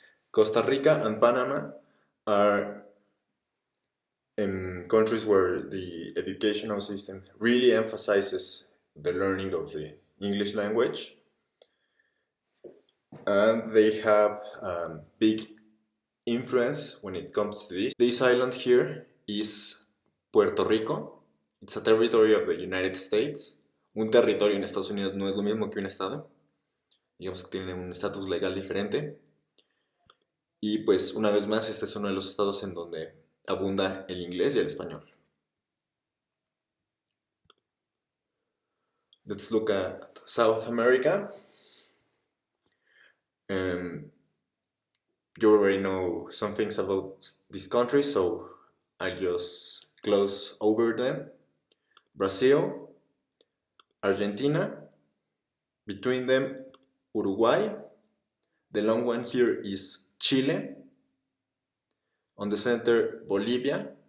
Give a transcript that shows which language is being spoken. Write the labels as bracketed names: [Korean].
[English] Costa Rica and Panama are countries where the educational system really emphasizes the learning of the English language, and they have big influence when it comes to this. This island here is Puerto Rico. It's a territory of the United States. [Spanish] Un territorio en Estados Unidos no es lo mismo que un estado. Digamos que tiene un estatus legal diferente. Y pues una vez más, este es uno de los estados en donde abunda el inglés y el español. [English] Let's look at South America. You already know some things about this country, so I'll just gloss over them. Brazil, Argentina, between them Uruguay, the long one here is Chile, on the center Bolivia,